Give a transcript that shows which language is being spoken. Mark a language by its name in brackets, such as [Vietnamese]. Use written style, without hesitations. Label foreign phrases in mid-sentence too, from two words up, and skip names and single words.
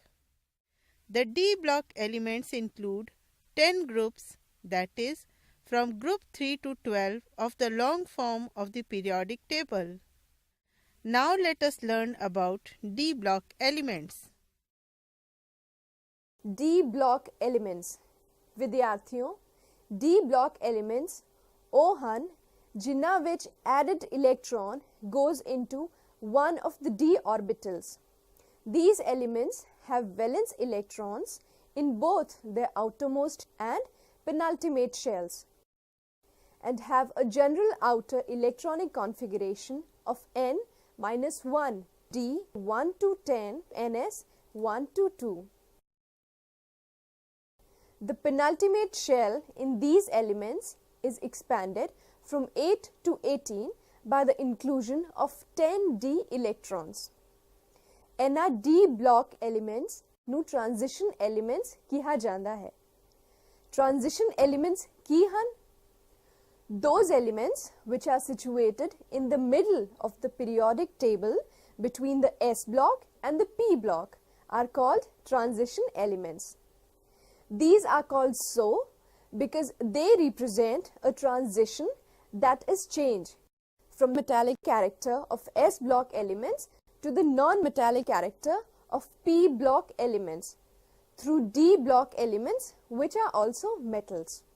[English] The D block elements include 10 groups, that is, from group 3 to 12 of the long form of the periodic table. Now let us learn about D block elements. D block elements ਵਿਦਿਆਰਥੀਓ, D block elements [Punjabi] ਉਹ ਹਨ ਜਿਨ੍ਹਾਂ ਵਿੱਚ [English] added electron goes into one of the D orbitals. These elements have valence electrons in both their outermost and penultimate shells and have a general outer electronic configuration of n-1 D 1 to 10 ns 1 to 2. The penultimate shell in these elements is expanded from 8 to 18 by the inclusion of 10 D electrons. [Punjabi] ਇਹਨਾਂ [English] D block elements [Punjabi] ਨੂੰ [English] transition elements [Punjabi] ਕਿਹਾ ਜਾਂਦਾ ਹੈ। [English] Transition elements [Punjabi] ਕੀ ਹਨ? [English] Those elements which are situated in the middle of the periodic table between the S block and the P block are called transition elements. These are called so because they represent a transition that is change from metallic character of S block elements to the non-metallic character of P block elements through D block elements which are also metals.